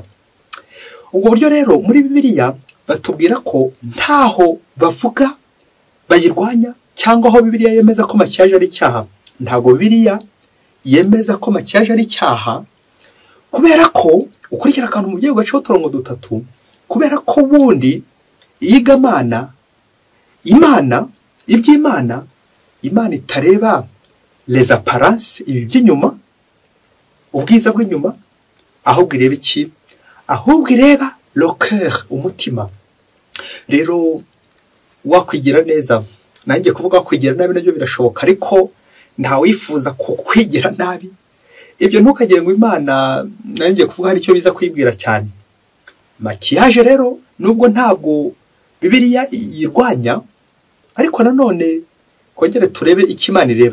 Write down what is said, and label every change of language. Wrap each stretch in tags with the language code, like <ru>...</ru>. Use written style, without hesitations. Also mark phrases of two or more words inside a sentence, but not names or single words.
<rw>Ubwo buryo rero muri Bibiliya batubwira ko ntaho bavuga bayirwanya cyangwa aho Bibiliya yemeza ko makiyaje ari icyaha. Ntago Bibiliya yemeza ko makiyaje ari icyaha, kubera ko ukurikira akantu mu byo gaceho turongo dutatu, kubera ko bundi yigamana iby'Imana itareba</rw> <fr>les apparences,</fr> <rw>ibi by'inyuma, ubwiza bw'inyuma, ahubwo ireba iki? Ahubwo ireba</rw> <fr>le cœur,</fr> <rw>umutima. Rero wakwigira neza, nanjye kuvuga kwigira nabi nabyo birashoboka, ariko nta wifuza kwigira nabi. Ibyo ntukagire ngo Imana nanjye kuvuga hari icyo biza kwibwira cyane. Makiyaje rero nubwo ntabwo Bibiliya yirwanya, ariko nanone kongere turebe icyo Imana ireba.</rw>